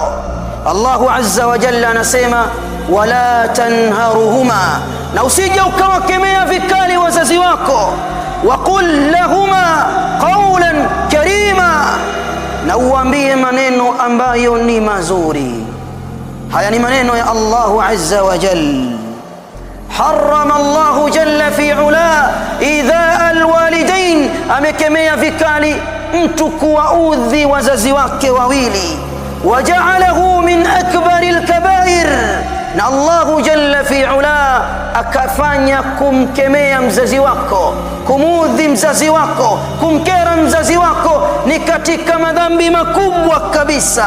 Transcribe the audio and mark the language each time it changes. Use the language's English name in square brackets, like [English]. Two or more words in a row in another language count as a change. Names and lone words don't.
[Arabic] الله عز وجل [Swahili] anasema [Arabic] ولا تنهرهما, [Swahili] na usije ukawakemea vikali wazazi wako. [Arabic] وقل لهما قولا كريما, [Swahili] na uambie maneno ambayo ni mazuri. Haya ni maneno ya [Arabic] الله عز وجل. حرم الله جل في علاه إيذاء الوالدين, [Swahili] amekemea vikali mtu kuwaudhi wazazi wake wawili. [Arabic] وجعله من أكبر الكبائر, [Swahili] na [Arabic] الله جل في علاه [Swahili] akafanya kumkemea mzazi wako, kumudhi mzazi wako, kumkera mzazi wako ni katika madhambi makubwa kabisa.